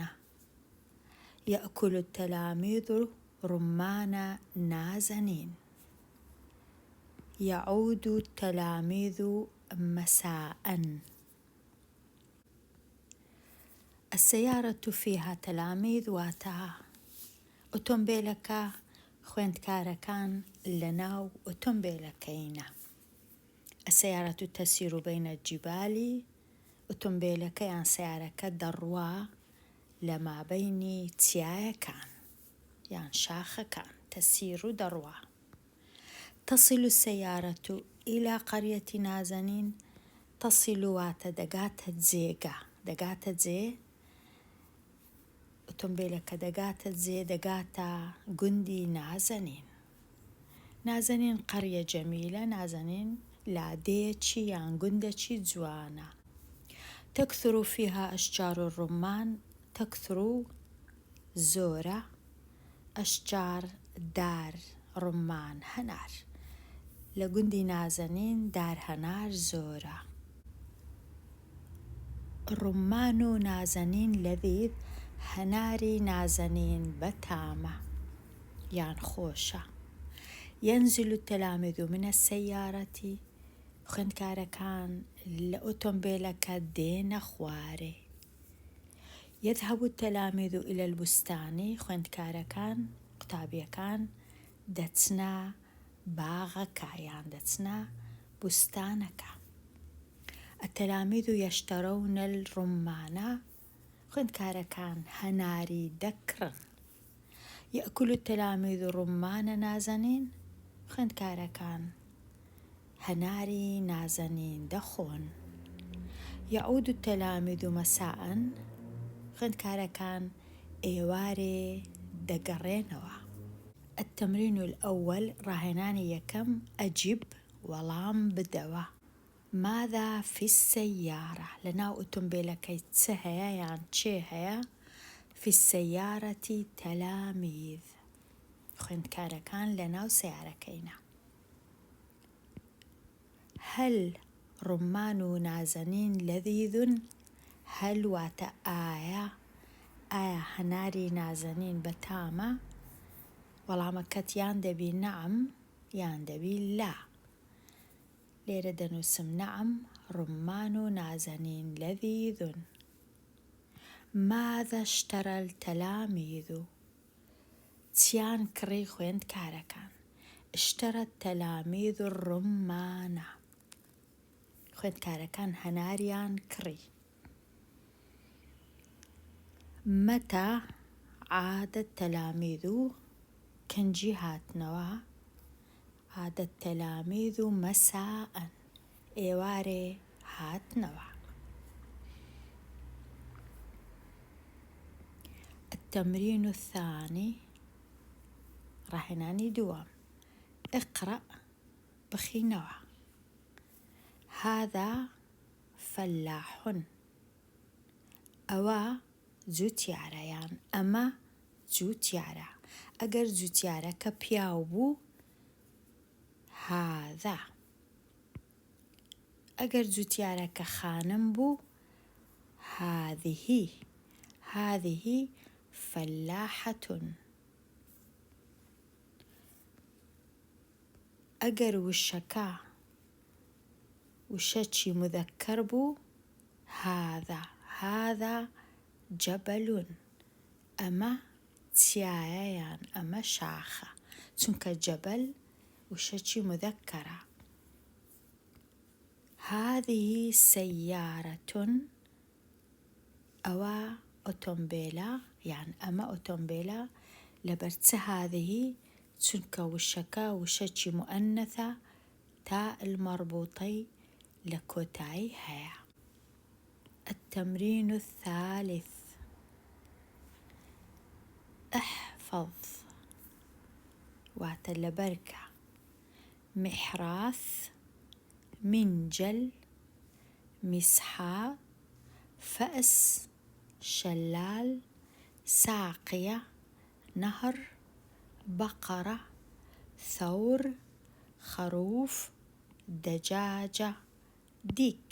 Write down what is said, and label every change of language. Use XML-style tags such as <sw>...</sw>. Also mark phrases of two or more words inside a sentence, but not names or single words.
<ar>يأكل التلاميذ رمان نازنين. يعود التلاميذ مساء. السيارة فيها تلاميذ</ar> <ckb>واتا أوتومبيلەکە خوێندکارەکان لەناو ئۆتۆمبیلەکەینە.</ckb> <ar>السيارة تسير بين الجبال.</ar> <ckb>ئۆتۆمبیلەکە یان سیارەکە دەڕوا لە مابەینی چیایەکان یان شاخەکان. تسير دەڕوا.</ckb> <ar>تصل السيارة إلى قرية نازنين.</ar> <ckb>تصل واتە دەگاتە جێگە، دەگاتە جێ. ئۆتۆمبیلەکە دەگاتە جێ، دەگاتە گوندی نازنین.</ckb> <ar>نازنین قەریە جەمیلە.</ar> <ckb>نازنین لادەیەکی یان گوندێکی جوانە.</ckb> <ar>تكثر فيها أشجار الرمان.</ar> <ckb>تكثر زۆرە. ئەشجار دار، ڕومان هەنار. لە گوندی نازنین دار هەنار زۆرە.</ckb> <ar>ڕومان و نازنین لەذیذ.</ar> <ckb>هەناری نازنین بەتامە یان خۆشە.</ckb> <ar>ينزل التلاميذ من السيارة.</ar> <ckb>خوێندکارەکان لە ئۆتۆمبیلەکە دێنە خوارێ.</ckb> <ar>يذهب التلاميذ إلى البستان.</ar> <ckb>خوێندکارەکان قوتابیەکان دەچنە باغەکە یان دەچنە بوستانەکە.</ckb> <ar>التلاميذ يشترون الرمان.</ar> <ckb>خوێندکارەکان هەناری دەکڕن.</ckb> <ar>يأكل التلاميذ رمان نازنين.</ar> <ckb>خوێندکارەکان هەناری نازنین دەخۆن.</ckb> <ar>يعود التلاميذ مساء.</ar> <ckb>خوێندکارەکان ئێوارێ دەگەڕێنەوە.</ckb> <ar>التمرين الأول</ar> <ckb>ڕاهێنانی یەکەم. ئەجیب وەڵام بدەوە.</ckb> <ar>ماذا في السيارة؟</ar> <ckb>لەناو ئۆتۆمبیلەکەی چ هەیە یان چێ هەیە؟</ckb> <ar>في السيارة تلاميذ.</ar> <ckb>خوێندکارەکان لەناو سیارەکەینە.</ckb> <ar>هل رمان نازنين لذيذ؟</ar> <ckb>هل واتە ئایا هەناری نازنین بەتامە؟ وەڵامەکەت یان دەبی نەعەم یان دەبی لا. لێرە دەنووسم نەعەم.</ckb> <ar>رمان نازنين لذيذ. ماذا اشترى التلاميذ؟</ar> <ckb>چیان کڕی خوێندکارەکان؟</ckb> <ar>اشترى التلاميذ الرمان.</ar> <ckb>خوێندکارەکان هەناریان کڕی.</ckb> <ar>متى عاد التلاميذ؟</ar> <ckb>کەنجی هاتنەوە.</ckb> <ar>عاد التلاميذ مساء.</ar> <ckb>ئێوارێ هاتنەوە.</ckb> <ar>التمرين الثاني</ar> <ckb>ڕاهێنانی دووەم.</ckb> <ar>اقرأ بخینەوە. هذا فلاح.</ar> <ckb>ئەوە جووتیارە یان ئەمە جووتیارە. ئەگەر جووتیارەکە پیاو بوو هذا. ئەگەر جوتیارەکە خانم بوو</ckb> <ar>هذه فلاحة.</ar> <ckb>ئەگەر وشەکە وشەکی مذەکەر بوو</ckb> <ar>هذا جبل.</ar> <ckb>ئەمە چیایە یان ئەمە شاخە، چونکە جەبەل وشەکی مذەکەرە.</ckb> <ar>هذه سيارة.</ar> <ckb>ئەوە ئۆتۆمبیلە یان ئەمە ئۆتۆمبیلە لەبەرچە هذه چونکە وشەکە وشەکی مؤنثە تا المەربوطەی لە کۆتایی هەیە.</ckb> <ar>التمرين الثالث. احفظ</ar> <ckb>واتە لەبەرکە</ckb> <ar>محراث منجل مسحة فأس شلال ساقية نهر بقرة ثور خروف دجاجة ديك.</ar>